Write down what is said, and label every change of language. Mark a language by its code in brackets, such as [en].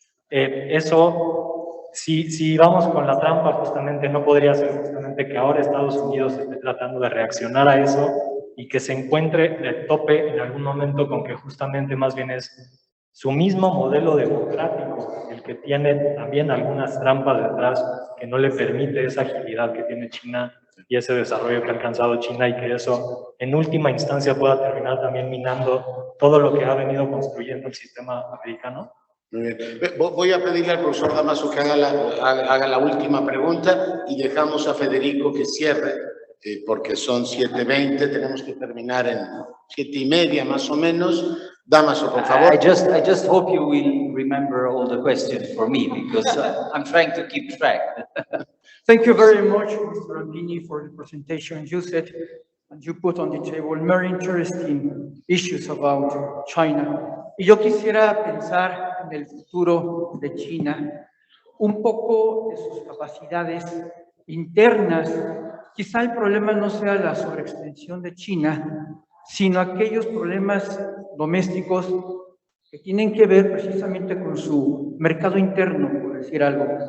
[es] Eso, si vamos con la trampa, justamente no podría ser justamente que ahora Estados Unidos esté tratando de reaccionar a eso y que se encuentre de tope en algún momento con que justamente más bien es su mismo modelo democrático el que tiene también algunas trampas detrás que no le permite esa agilidad que tiene China y ese desarrollo que ha alcanzado China, y que eso en última instancia pueda terminar también minando todo lo que ha venido construyendo el sistema americano. Muy bien. Voy a pedirle al profesor Damaso que haga la última pregunta y dejamos a Federico que cierre, porque son 7:20, tenemos que terminar en 7:30 más o menos. Damaso, por favor. [en] I just hope you will remember all the questions for me, because I'm trying to keep track. Thank you very much, Mr. Rampini, for the presentation. You said, and you put on the table, very interesting issues about China. [es] Y yo quisiera pensar en el futuro de China, un poco de sus capacidades internas. Quizá el problema no sea la sobreextensión de China, sino aquellos problemas domésticos que tienen que ver precisamente con su mercado interno, por decir algo.